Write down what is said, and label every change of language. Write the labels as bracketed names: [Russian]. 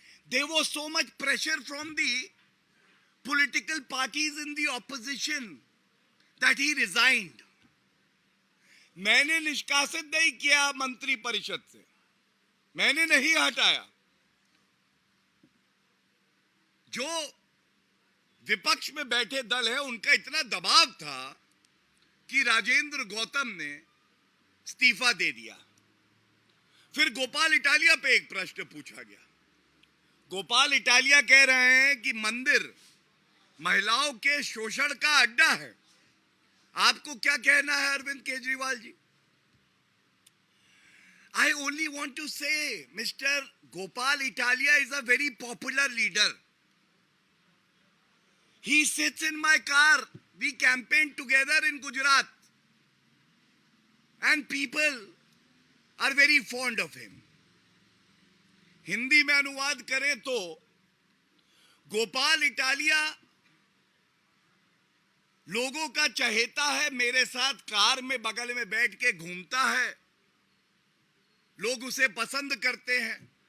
[English] There was so much pressure from the political parties in the opposition that he resigned. [Hindi] मैंने निष्कासित नहीं किया मंत्री परिषद से, मैंने नहीं हटाया। जो विपक्ष में बैठे दल है उनका इतना दबाव था कि राजेंद्र गौतम ने इस्तीफा दे दिया। फिर गोपाल इटालिया पे एक प्रश्न पूछा गया। गोपाल इटालिया कह रहे हैं कि मंदिर महिलाओं के शोषण का अड्डा है। आपको क्या कहना है Arvind Kejriwal ji? [English] I only want to say, Mr. Gopal Italia is a very popular leader. He sits in my car. We campaigned together in Gujarat. And people are very fond of him. [Hindi] Hindi में अनुवाद करें तो गोपाल इटालिया लोगों का चहेता है, मेरे साथ कार में बगल में बैठ के घूमता है, लोग उसे पसंद करते हैं।